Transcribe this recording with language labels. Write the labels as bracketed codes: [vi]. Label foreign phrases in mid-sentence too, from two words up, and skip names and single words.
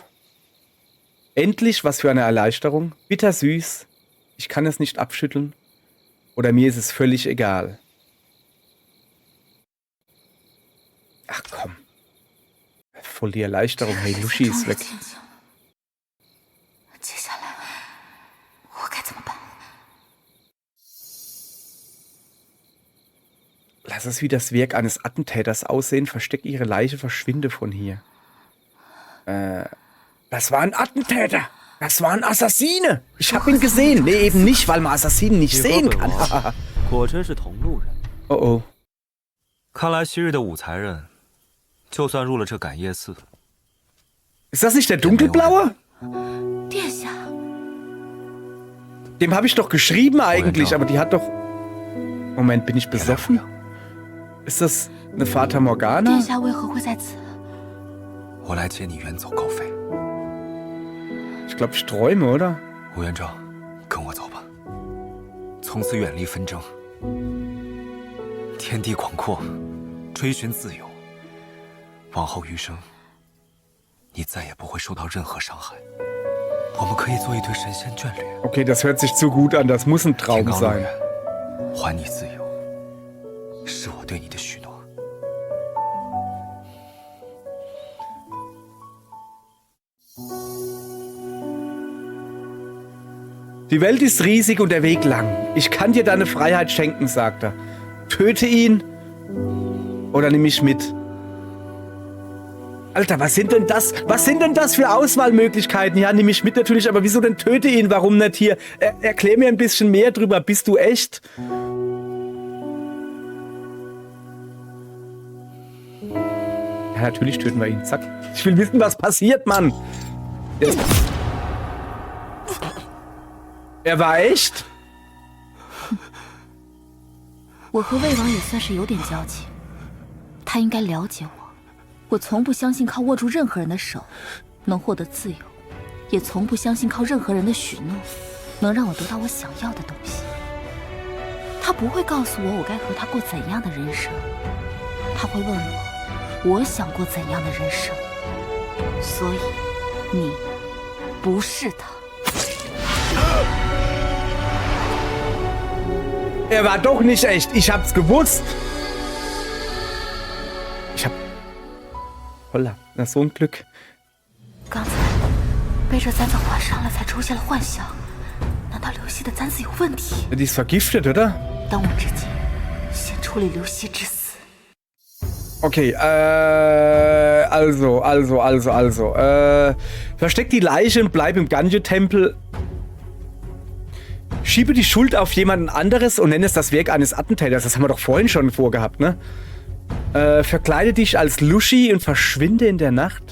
[de] Endlich, was für eine Erleichterung. Bittersüß. Ich kann es nicht abschütteln. Oder mir ist es völlig egal. Ach komm. Voll die Erleichterung. Hey, Lushi ist weg. [zh] 接下来我该怎么办？ [de] Lass es wie das Werk eines Attentäters aussehen. Versteck ihre Leiche, verschwinde von hier. Das war ein Attentäter. Das waren Assassine. Ich habe ihn gesehen. Nee, eben nicht, weil man Assassinen nicht sehen kann. [zh] 果真是同路人。 [de] Oh oh. [zh] 看来昔日的武才人，就算入了这感业寺， [de] Ist das nicht der Dunkelblaue? [zh] 殿下， [de] Dem habe ich doch geschrieben eigentlich, aber die hat doch... Moment, bin ich besoffen? Ist das eine Fata [zh] 殿 [de] Morgana? [zh] 下为何会在此？我来接你远走高飞。 [de] Ich glaube, ich träume, oder? [zh] 吴元璋，跟我走吧，从此远离纷争，天地广阔，追寻自由。往后余生，你再也不会受到任何伤害。我们可以做一对神仙眷侣。 [de] Okay, das hört sich zu gut an. Das muss ein [zh] 天 [de] Traum [zh] 罡路 [de] sein. [zh] 远，还你自由，是我对你的许诺。 [de] Die Welt ist riesig und der Weg lang. Ich kann dir deine Freiheit schenken, sagt er. Töte ihn oder nimm mich mit. Alter, was sind denn das? Was sind denn das für Auswahlmöglichkeiten? Ja, nimm mich mit natürlich, aber wieso denn töte ihn? Warum nicht hier? Erklär mir ein bisschen mehr drüber. Bist du echt? Ja, natürlich töten wir ihn. Zack. Ich will wissen, was passiert, Mann. Er war echt? [zh] 我和魏王也算是有点交集，他应该了解我。我从不相信靠握住任何人的手能获得自由，也从不相信靠任何人的许诺能让我得到我想要的东西。他不会告诉我我该和他过怎样的人生，他会问我想过怎样的人生。所以，你不是他。 [de] Er war doch nicht echt. Ich hab's gewusst. Ich hab... Holla, na so ein Glück. [zh] 刚才背着簪子环上了，才出现了幻想。难道刘希的簪子有问题？ [de] Die ist vergiftet, oder? [zh] 当务之急，先处理刘希之死。 [de] Okay, also. Versteck die Leiche und bleib im Gange-Tempel. Schiebe die Schuld auf jemanden anderes und nenne es das Werk eines Attentäters. Das haben wir doch vorhin schon vorgehabt, ne? Verkleide dich als Lushi und verschwinde in der Nacht.